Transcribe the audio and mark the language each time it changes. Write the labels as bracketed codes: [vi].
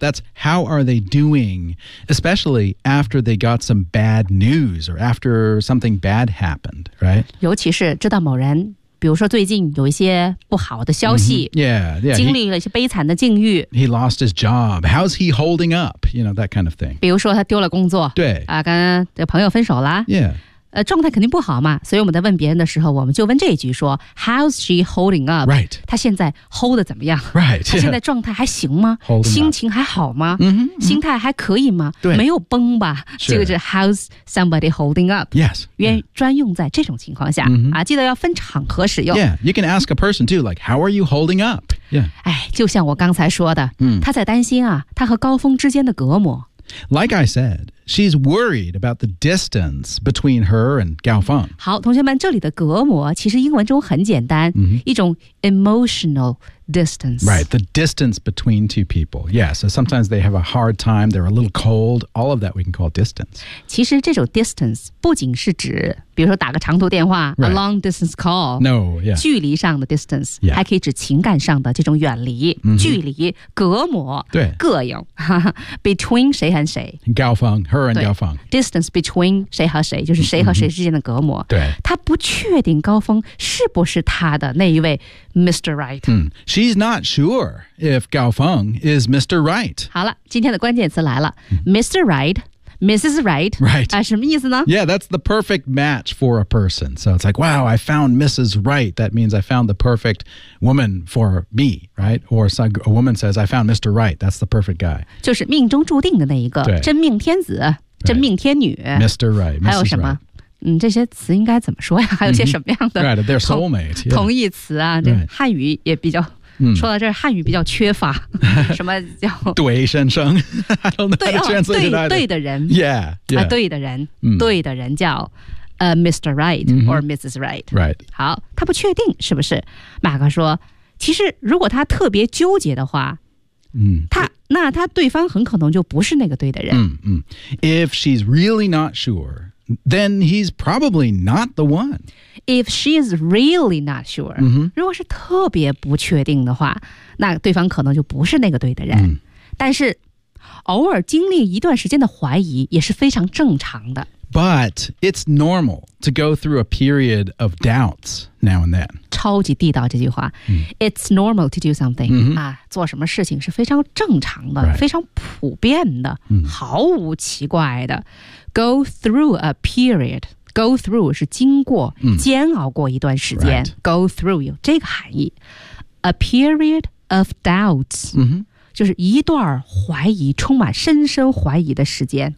[en] That's how are they doing, especially after they got some bad news or after something bad happened, right? [zh] 尤其是知道某人比如说最近有一些不好的消息、 [en] mm-hmm. yeah, yeah, [zh] 经历了一些悲惨的境遇 [en] he lost his job How's he holding up? You know, that kind of thing [zh] 比如说他丢了工作对、啊、跟这个朋友分手了 [en] Yeah [zh] 状态肯定不好嘛所以我们在问别人的时候我们就问这一句说 [en] How's she holding up? Right. [zh] 她现在 hold 的怎么样 [en] Right. [zh] 她现在状态还行吗 [en] Hold [zh] 心情还好吗、 mm-hmm, mm-hmm. 心态还可以吗对。没有崩吧这个就是 [en] How's somebody holding up? Yes. [zh] 专用在这种情况下、 mm-hmm. 啊，记得要分场合使用。 [en] Yeah. You can ask a person too, like, how are you holding up? Yeah. [zh] 哎，就像我刚才说的、 mm. 她在担心啊她和高峰之间的隔膜。 [en] Like I said, she's worried about the distance between her and Gao Feng. [zh] 好，同学们，这里的隔膜其实英文中很简单、 mm-hmm. [en] 一种 emotional distance. Right, the distance between two people. Yeah, so sometimes they have a hard time, they're a little cold, all of that we can call distance. [zh] 其实这种 distance 不仅是指比如说打个长途电话、 [en] right. a long distance call. No, yeah. [zh] 距离上的 distance、 [en] yeah. [zh] 还可以指情感上的这种远离、 mm-hmm. 距离隔膜对膈应 between 谁和谁 [en] Gao Feng, her and Gao Feng. Distance between [zh] 谁和谁就是谁和谁之间的隔膜、 mm-hmm. 对他不确定高峰是不是他的那一位 Mr. [en] Right.、 Mm. She's not sure if Gao Feng is Mr. Right. [zh] 好了今天的关键词来了、mm-hmm. Mr. Right. Mrs. Right. [en] Right.、 [zh] 什么意思呢 [en] Yeah, that's the perfect match for a person. So it's like, wow, I found Mrs. Right. That means I found the perfect woman for me, right? Or a woman says, I found Mr. Right. That's the perfect guy. [zh] 就是命中注定的那一个真命天子、 [en] right. [zh] 真命天女。 [en] Mr. Right. Mrs. [zh] 还有什么、 [en] right. [zh] 这些词应该怎么说呀还有些什么样的、 [en] mm-hmm. Right, they're soulmate.、Yeah. [zh] 同义词啊、 [en] right. [zh] 汉语也比较说到这儿汉语比较缺乏什么叫对先生 [en] I don't know how to translate it either [zh] 对的人 [en] yeah, yeah.、 [zh] 对的人、对的人叫、 [en] Mr. Right or Mrs. Right、 mm-hmm. Right [zh] 好他不确定是不是马克说其实如果他特别纠结的话、那他对方很可能就不是那个对的人、 [en] If she's really not sure then he's probably not the one If she is really not sure,、 mm-hmm. [zh] 如果是特别不确定的话，那对方可能就不是那个对的人。 Mm. 但是，偶尔经历一段时间的怀疑也是非常正常的。 [en] But it's normal to go through a period of doubts now and then. [zh] 超级地道这句话、 mm. [en] It's normal to do something.、 Mm-hmm. [zh] 啊、做什么事情是非常正常的、 [en] right. [zh] 非常普遍的、 mm. 毫无奇怪的。 [en] Go through a period. [zh] Go through 是经过、煎熬过一段时间、 [en] right. [zh] Go through 有这个含义 [en] A period of doubts、 [zh] 就是一段怀疑充满深深怀疑的时间